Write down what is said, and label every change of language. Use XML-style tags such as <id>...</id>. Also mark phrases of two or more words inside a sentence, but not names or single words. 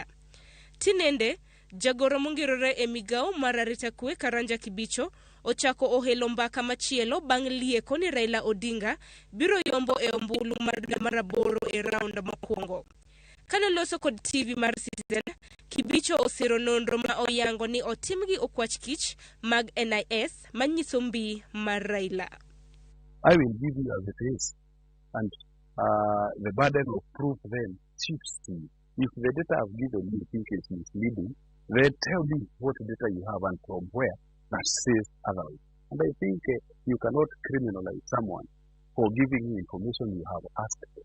<luo>Tinende jagoro mongirore e migao mar arita kwe Karanja Kibicho ochako ohelo mbaka machielo bang' lieko ni Raila Odinga biro yombo e ombulu mar aboro e round mokwongo. Kane loso kod TV mar Citizen, Kibicho osiro nonro ma oyango ni otim gi okwach kich mag NIS manyiso mbi mar Raila.</luo> <en>I will give you as it is, and the burden of proof then shifts to you. If the data I've given you think it's misleading, then tell me what data you have and from where that says otherwise. And I think you cannot criminalize someone for giving you information you have asked for.</en>